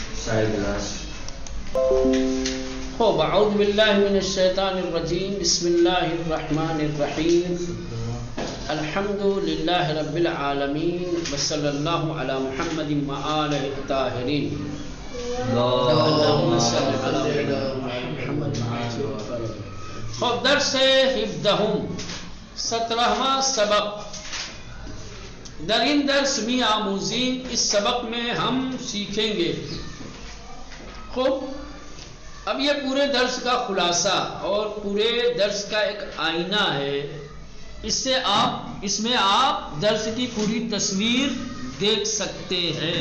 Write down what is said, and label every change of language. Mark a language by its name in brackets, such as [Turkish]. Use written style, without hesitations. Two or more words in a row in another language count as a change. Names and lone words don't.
[Arabic] اعوذ باللہ من الشیطان الرجیم بسم اللہ الرحمن الرحیم الحمد للہ رب العالمین وصلی اللہ علی محمد وآلہ الطاہرین اللہم صل علی محمد. [Persian] خب درس ہفدہم [Urdu] 17واں سبق. [Persian] در این درس می آموزیم، [Urdu] اس سبق میں ہم سیکھیں گے. خب اب یہ پورے درس کا خلاصہ اور پورے درس کا ایک آئینہ ہے. اس میں آپ درس کی پوری تصویر دیکھ سکتے ہیں.